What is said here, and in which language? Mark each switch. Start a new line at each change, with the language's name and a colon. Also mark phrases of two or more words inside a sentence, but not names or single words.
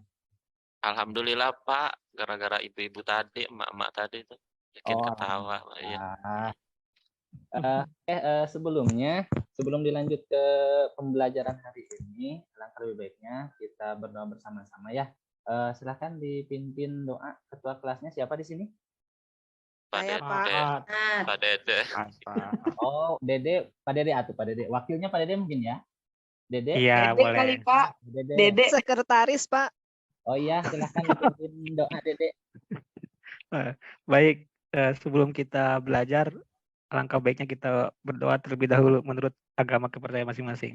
Indonesian: Alhamdulillah Pak, gara-gara ibu-ibu tadi, emak-emak tadi tuh bikin ketawa. Iya. Sebelum dilanjut ke pembelajaran hari ini, alangkah lebih baiknya kita berdoa bersama-sama ya. Silahkan dipimpin doa. Ketua kelasnya siapa di sini? Pak Saya, Dede. Pak Dede. Oh, Dede, Pak Dede atuh, Pak Dede. Wakilnya Pak Dede mungkin ya? Dede? Iya, Dede boleh. kali Pak. Dede. Sekretaris, Pak. Oh iya, silahkan dipimpin doa Dede. Baik, sebelum kita belajar, alangkah baiknya kita berdoa terlebih dahulu menurut agama kepercayaan masing-masing.